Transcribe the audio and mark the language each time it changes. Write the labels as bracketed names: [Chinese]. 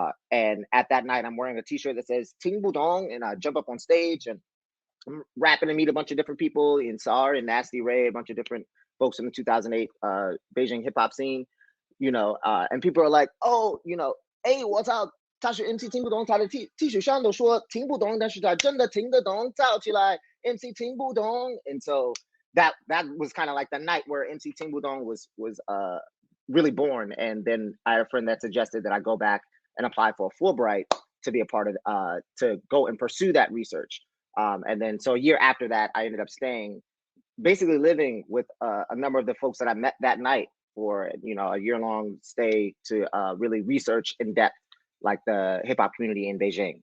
[English] And at that night, I'm wearing a t-shirt that says Tingbudong, and I jump up on stage and I'm rapping and meet a bunch of different people in SAR and Nasty Ray, a bunch of different folks in the 2008 Beijing hip hop scene, and people are like, oh, hey, what's up? [Chinese] 他是 MC 听不懂，他的 T 恤上都说听不懂，但是他真的听得懂，造起来 MC 听不懂。 [English] And so that was kind of like the night where MC Tingbudong was really born. And then I had a friend that suggested that I go back and apply for a Fulbright to be a part of to go and pursue that research. And then so a year after that, I ended up staying, basically living with a number of the folks that I met that night for a year-long stay to really research in depth like the hip-hop community in Beijing.